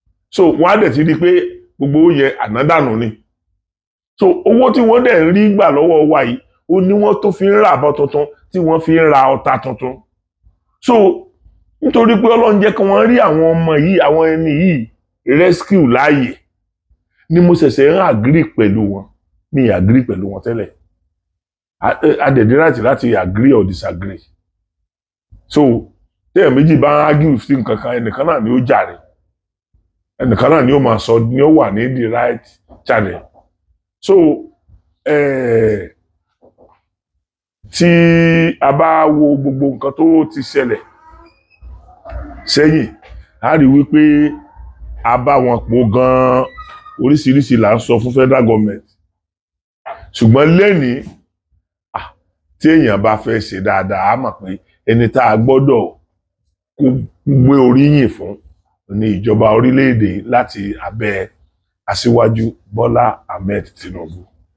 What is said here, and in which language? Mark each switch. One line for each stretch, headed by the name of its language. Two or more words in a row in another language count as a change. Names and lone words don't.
Yoruba: So, wọ́n á dẹ̀ ti rí pé gbogbo owó yẹn ànádànù ni. So, owó tí wọ́n dẹ̀ ń rí gbà lọ́wọ́ wa yìí, ó ní wọ́n tó fi ń ra àbọ̀ tuntun, tí wọ́n fi ń ra ọta tuntun. So, nítorí pé Ọlọ́run jẹ́ kí wọ́n rí àwọn ọmọ yìí, àwọn ẹni yìí rescue láàyè, ni mo ṣẹ̀ṣẹ̀ ń agree pẹ̀lú wọn. Mi ì agree pẹ̀lú wọn tẹ́lẹ̀. A, a dẹ̀ ní right láti
English: agree or disagree.
Yoruba: So, téèyàn méjì bá ń argue sí nǹkan kan, ẹnìkan náà ni ó jàre. Ẹnìkan náà ni ó máa sọ, ni ó wà ní
English: the right channel.
Yoruba: So, eh, tí a bá wo gbogbo nǹkan tó ti ṣẹlẹ̀ sẹ́yìn, a rí wípé a bá wọn pò gan-an. Oríṣiríṣi là ń sọ fún
English: federal government.
Yoruba: Ṣùgbọ́n lénìí, ah, tí èèyàn bá fẹ́ ṣe dáadáa, á mọ̀ pé ẹni tá a gbọ́dọ̀ kó gbé oríyìn fún ni ìjọba orílẹ̀-èdè láti abẹ́ Aṣíwájú Bọ́lá Ahmed Tinubu.